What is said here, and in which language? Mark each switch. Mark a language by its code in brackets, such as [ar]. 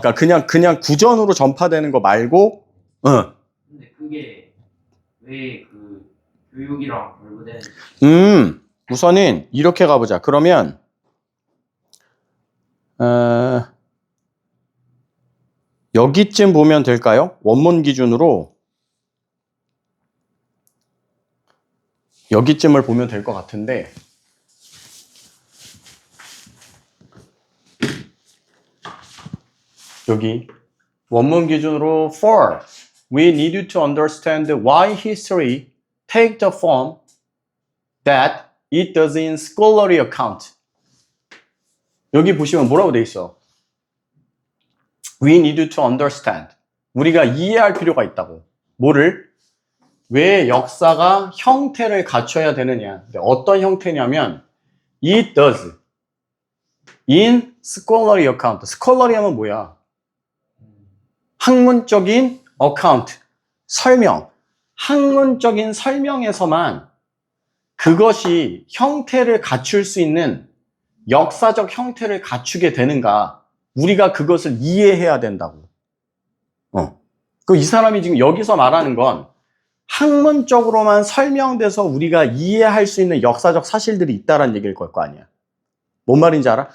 [ko] 그러니까 그냥 구전으로 전파되는 거 말고, 근데 그게 왜 그 교육이랑 결부되는지. 우선은 이렇게 가보자. 그러면, 여기쯤 보면 될까요? 원문 기준으로 여기쯤을 보면 될 것 같은데, 여기 원문 기준으로 [en] for we need to understand why history take the form that it does in scholarly account. [ko] 여기 보시면 뭐라고 돼 있어? [en] We need to understand. [ko] 우리가 이해할 필요가 있다고. 뭐를? 왜 역사가 형태를 갖춰야 되느냐. 어떤 형태냐면 [en] it does in scholarly account. [ko] scholarly 하면 뭐야? 학문적인 account, 설명. 학문적인 설명에서만 그것이 형태를 갖출 수 있는 역사적 형태를 갖추게 되는가? 우리가 그것을 이해해야 된다고. 이 사람이 지금 여기서 말하는 건 학문적으로만 설명돼서 우리가 이해할 수 있는 역사적 사실들이 있다는 얘기일 걸 거 아니야. 뭔 말인지 알아?